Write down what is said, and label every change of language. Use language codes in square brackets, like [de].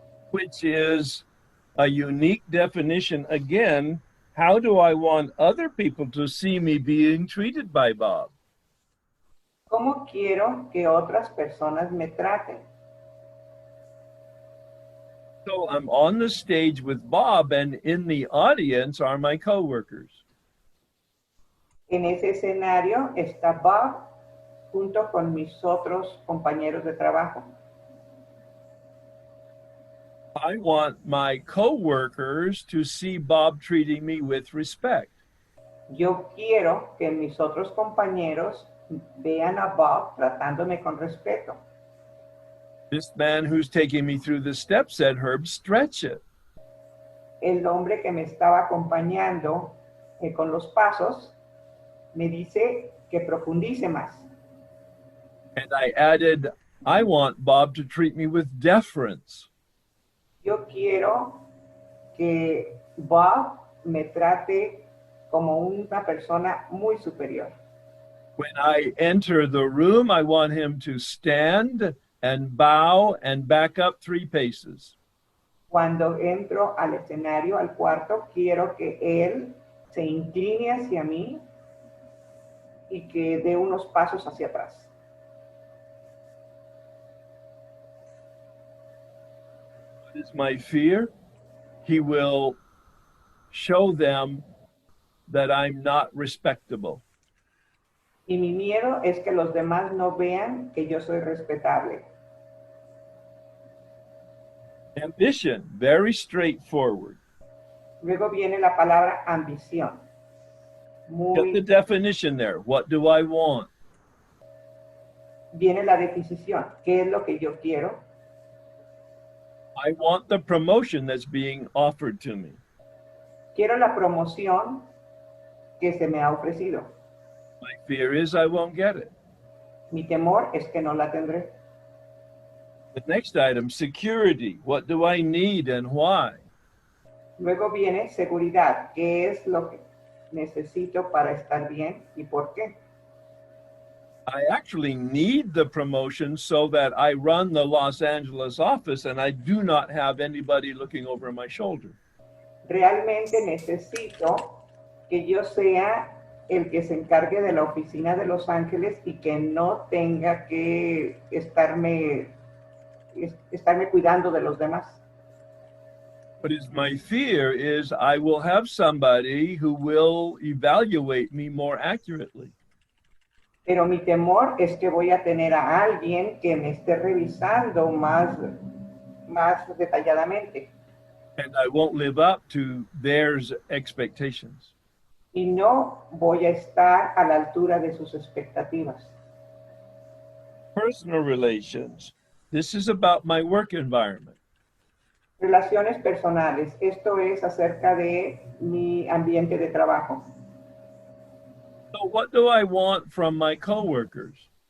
[en] which is a unique definition. Again, how do I want other people to see me being treated by Bob? [es] ¿cómo quiero que otras personas me traten? [en] So I'm on the stage with Bob, and in the audience are my coworkers. [es] En ese escenario está Bob junto con mis otros compañeros de trabajo. [en] I want my coworkers to see Bob treating me with respect. [es] Yo quiero que mis otros compañeros vean a Bob tratándome con respeto. [en] This man who's taking me through the steps said, Herb, stretch it. [es] El hombre que me estaba acompañando con los pasos me dice que profundice más. [en] And I added, I want Bob to treat me with deference. [es] Yo quiero que Bob me trate como una persona muy superior. [en] When I enter the room, I want him to stand and bow and back up 3 paces. [es] Cuando entro al escenario, al cuarto, quiero que él se incline hacia mí y que dé unos pasos hacia atrás. [en] What is my fear? He will show them that I'm not respectable. [es] Y mi miedo es que los demás no vean que yo soy respetable. [en] Ambition, very straightforward. [es] Luego viene la palabra ambición. [en] Get the definition there. What do I want? [es] Viene la definición. ¿Qué es lo que yo quiero? [en] I want the promotion that's being offered to me. [es] Quiero la promoción que se me ha ofrecido. [en] My fear is I won't get it. [es] Mi temor es que no la tendré. [en] The next item, security. What do I need and why? [es] Luego viene seguridad. ¿Qué es lo que necesito para estar bien y por qué? [en] I actually need the promotion so that I run the Los Angeles office and I do not have anybody looking over my shoulder. [es] Realmente necesito que yo sea el que se encargue de la oficina de Los Ángeles y que no tenga que estarme cuidando de los demás. [en] But my fear is I will have somebody who will evaluate me more accurately. [es] Pero mi temor es que voy a tener a alguien que me esté revisando más detalladamente. [en] And I won't live up to their expectations. [es] Y no voy a estar a la altura de sus expectativas. [en] Personal relations. This is about my work environment. [es] Relaciones personales. Esto es acerca de mi ambiente de trabajo. [en] So what do I want from my coworkers?